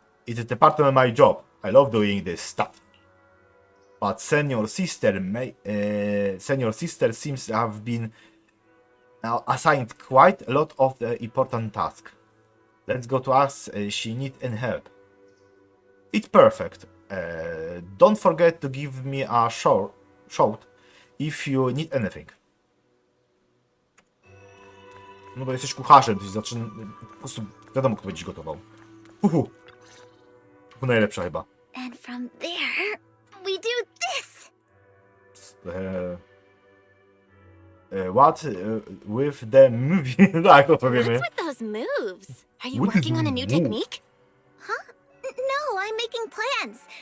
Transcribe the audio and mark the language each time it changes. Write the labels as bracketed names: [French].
[English] It is the part of my job. I love doing this stuff. But Senior Sister seems to have been assigned quite a lot of the important tasks. Let's go to ask she needs any help. It's perfect. Don't forget to give me a shout if you need anything. [Polish] No bo jesteś kucharzem, to zaczyna... Po prostu wiadomo, kto będziesz gotował. Uhu. Najlepsza chyba. [English] And from there, we do this! What with the movie? [Polish] Tak, to powiemy. [English] What's with those moves? Are you working on a new technique? No, I'm making plans.